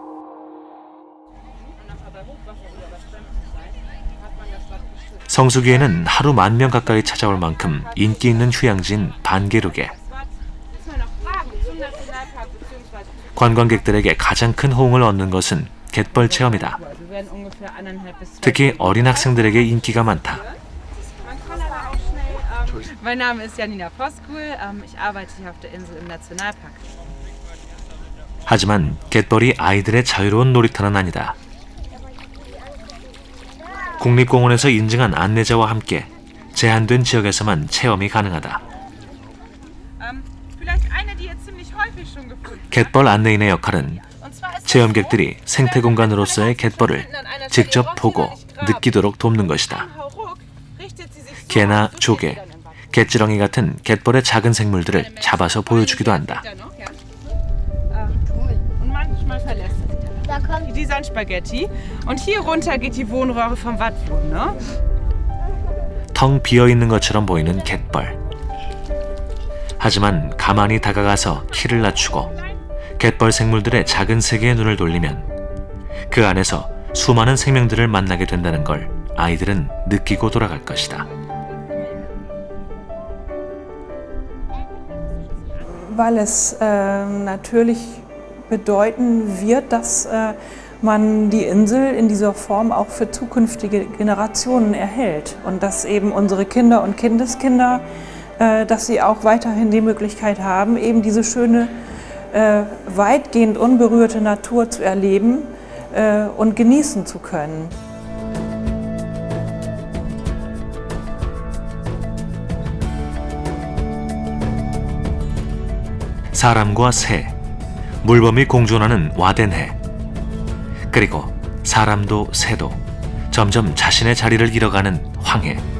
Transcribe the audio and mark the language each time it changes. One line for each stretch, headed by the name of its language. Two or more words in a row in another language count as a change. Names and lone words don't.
Korean: 성수기에는 하루 10,000명 가까이 찾아올 만큼 인기 있는 휴양지인 반게루게. 관광객들에게 가장 큰 호응을 얻는 것은 갯벌 체험이다. 특히 어린 학생들에게 인기가 많다.
German: Mein Name ist Janina Voskuhl. Ich arbeite hier auf der Insel im Nationalpark.
Korean: 하지만 갯벌이 아이들의 자유로운 놀이터는 아니다. 국립공원에서 인증한 안내자와 함께 제한된 지역에서만 체험이 가능하다. 갯벌 안내인의 역할은 체험객들이 생태공간으로서의 갯벌을 직접 보고 느끼도록 돕는 것이다. 개나 조개, 갯지렁이 같은 갯벌의 작은 생물들을 잡아서 보여주기도 한다.
German: Die sind Spaghetti und hier runter geht die Wohnröhre vom Wattwurm, ne?
Korean: 텅 비어있는 것처럼 보이는 갯벌. 하지만 가만히 다가가서 키를 낮추고 갯벌 생물들의 작은 세계에 눈을 돌리면 그 안에서 수많은 생명들을 만나게 된다는 걸 아이들은 느끼고 돌아갈 것이다.
German: Weil es natürlich bedeuten wird, dass man die Insel in dieser Form auch für zukünftige Generationen erhält und dass eben unsere Kinder und Kindeskinder, dass sie auch weiterhin die Möglichkeit haben, eben diese schöne, weitgehend unberührte Natur zu erleben und genießen zu können.
Korean: 사람과 새, 물범이 공존하는 와덴해. 그리고 사람도 새도 점점 자신의 자리를 잃어가는 황해.